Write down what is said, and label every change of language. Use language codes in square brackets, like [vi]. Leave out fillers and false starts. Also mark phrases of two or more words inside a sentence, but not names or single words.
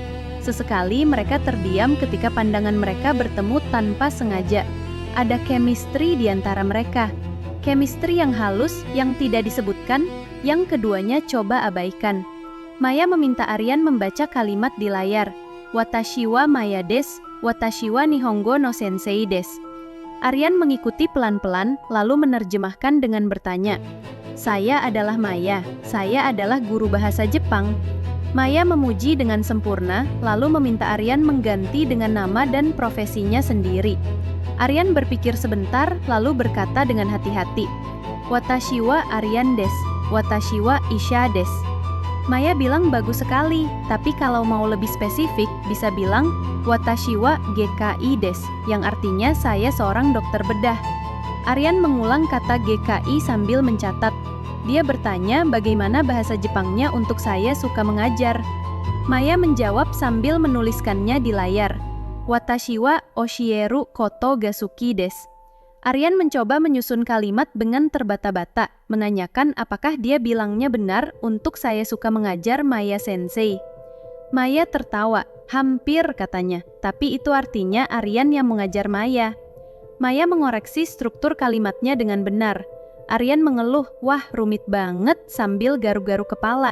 [id] Sesekali mereka terdiam ketika pandangan mereka bertemu tanpa sengaja. Ada chemistry di antara mereka. Chemistry yang halus, yang tidak disebutkan, yang keduanya coba abaikan. Maya meminta Aryan membaca kalimat di layar. [ja] 私はマヤです、私は日本語の先生です. [id] Aryan mengikuti pelan-pelan, lalu menerjemahkan dengan bertanya, "Saya adalah Maya, saya adalah guru bahasa Jepang." Maya memuji dengan sempurna, lalu meminta Aryan mengganti dengan nama dan profesinya sendiri. Aryan berpikir sebentar, lalu berkata dengan hati-hati, [ja] "私はアリヤンです、私は医者です." [id] Maya bilang bagus sekali, tapi kalau mau lebih spesifik, bisa bilang [ja] 私はGKIです, [id] yang artinya saya seorang dokter bedah. Aryan mengulang kata GKI sambil mencatat. Dia bertanya bagaimana bahasa Jepangnya untuk saya suka mengajar. Maya menjawab sambil menuliskannya di layar. [ja] 私は教えることが好きです. [id] Aryan mencoba menyusun kalimat dengan terbata-bata, menanyakan apakah dia bilangnya benar untuk saya suka mengajar [ja] マヤ先生. [id] Maya tertawa, hampir katanya, tapi itu artinya Aryan yang mengajar Maya. Maya mengoreksi struktur kalimatnya dengan benar. Aryan mengeluh, wah rumit banget sambil garuk-garuk kepala.